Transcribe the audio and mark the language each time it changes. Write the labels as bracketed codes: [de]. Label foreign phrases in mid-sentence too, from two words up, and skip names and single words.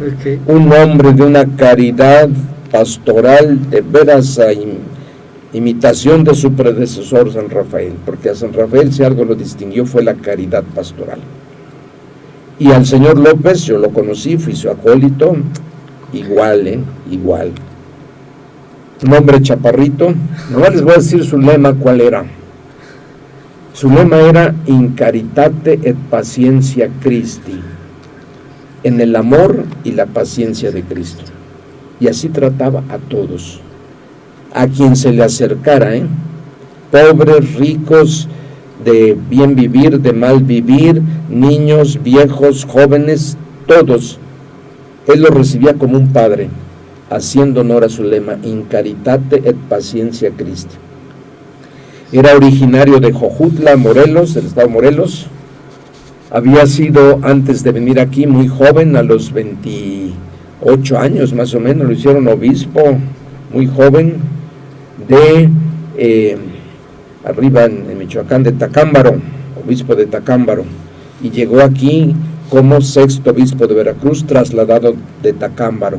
[es] Un hombre de una caridad pastoral de veras a imitación de su predecesor San Rafael, porque a San Rafael si algo lo distinguió fue la caridad pastoral. Y al señor López, yo lo conocí, fui su acólito, igual. Un hombre chaparrito. No les voy a decir su lema, ¿cuál era? Su lema era [la] In caritate et paciencia Christi, [es] en el amor y la paciencia de Cristo. Y así trataba a todos, a quien se le acercara, pobres, ricos, de bien vivir, de mal vivir, niños, viejos, jóvenes, todos. Él los recibía como un padre, haciendo honor a su lema, [la] In caritate et paciencia Christi. [es] Era originario de Jojutla, Morelos, del estado de Morelos. Había sido, antes de venir aquí, muy joven, a los 28 años más o menos, lo hicieron obispo, muy joven, de arriba en Michoacán, de Tacámbaro, obispo de Tacámbaro, y llegó aquí como 6º obispo de Veracruz, trasladado de Tacámbaro.